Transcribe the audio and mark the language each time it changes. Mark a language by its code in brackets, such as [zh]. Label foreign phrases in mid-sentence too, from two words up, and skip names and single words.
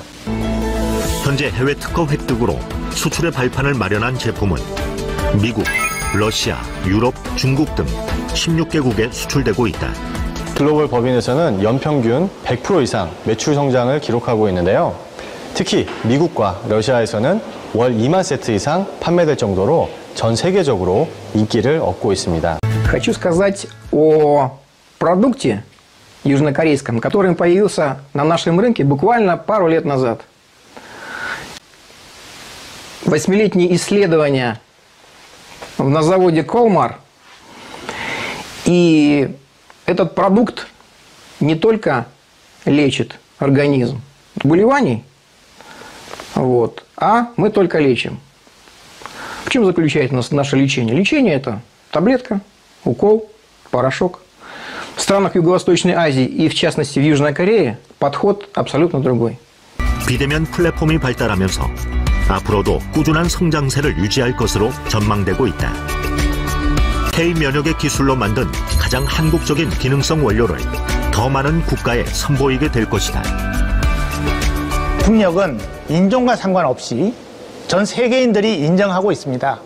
[ko] 현재 해외 특허 획득으로 수출의 발판을 마련한 제품은 미국, 러시아, 유럽, 중국 등 16개국에 수출되고 있다. 글로벌 법인에서는 연평균 100% 이상 매출 성장을 기록하고 있는데요. 특히 미국과 러시아에서는 월 2만 세트 이상 판매될 정도로 전 세계적으로 인기를 얻고 있습니다. [ru] Хочу сказать о продукте южнокорейском, который появился на нашем рынке буквально пару лет назад. 8-летние исследования на заводе Колмар. И этот продукт не только лечит организм от заболеваний, Вот. А мы только лечим. В чем заключается наше лечение? Лечение – это таблетка, укол, порошок. В странах Юго-Восточной Азии и, в частности, в Южной Корее подход абсолютно другой. [ko] 비대면 플랫폼이 발달하면서 앞으로도 꾸준한 성장세를 유지할 것으로 전망되고 있다. K-면역의 기술로 만든 가장 한국적인 기능성 원료를 더 많은 국가에 선보이게 될 것이다. 국력은 인종과 상관없이 전 세계인들이 인정하고 있습니다.